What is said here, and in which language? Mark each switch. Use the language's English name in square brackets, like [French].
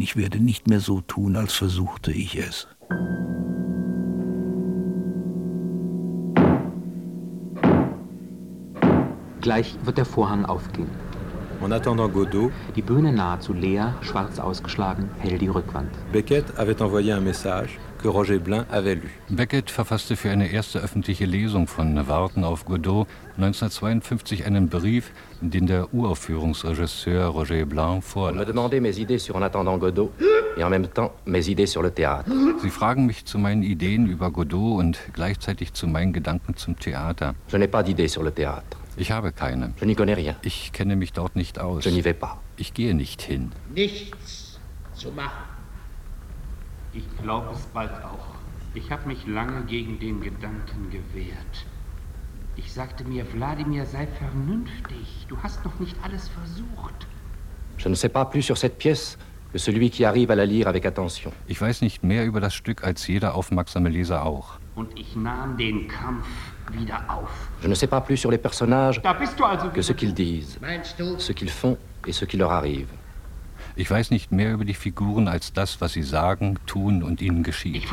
[German] Ich werde nicht mehr so tun, als versuchte ich es. Gleich wird der Vorhang aufgehen. [French] En attendant Godot, [German] die Bühne nahezu leer, schwarz ausgeschlagen, hell die Rückwand. [French] Beckett avait envoyé un message que Roger Blin avait lu. [German] Beckett verfasste für eine erste öffentliche Lesung von Warten auf Godot 1952 einen Brief, den der Uraufführungsregisseur Roger Blin vorlas. [French] Me demandez mes idées sur En attendant Godot et en même temps mes idées sur le théâtre. [German] Sie fragen mich zu meinen Ideen über Godot und gleichzeitig zu meinen Gedanken zum Theater. [French] Je n'ai pas d'idées sur le théâtre. [German] Ich habe keine. [French] Je n'y connais rien. [German] Ich kenne mich dort nicht aus. [French] Je n'y vais pas. [German] Ich gehe nicht hin. Nichts zu machen. Ich glaube es bald auch. Ich habe mich lange gegen den Gedanken gewehrt. Ich sagte mir, Wladimir, sei vernünftig. Du hast noch nicht alles versucht. [French] Je ne sais pas plus sur cette pièce que celui qui arrive à la lire avec attention. [German] Ich weiß nicht mehr über das Stück als jeder aufmerksame Leser auch. Und ich nahm den Kampf wieder auf. [French] Je ne sais pas plus sur les personnages [German] da bist du also [French] que ce qu'ils disent, ce qu'ils font et ce qui leur arrive. [German] Ich weiß nicht mehr über die Figuren als das, was sie sagen, tun und ihnen geschieht.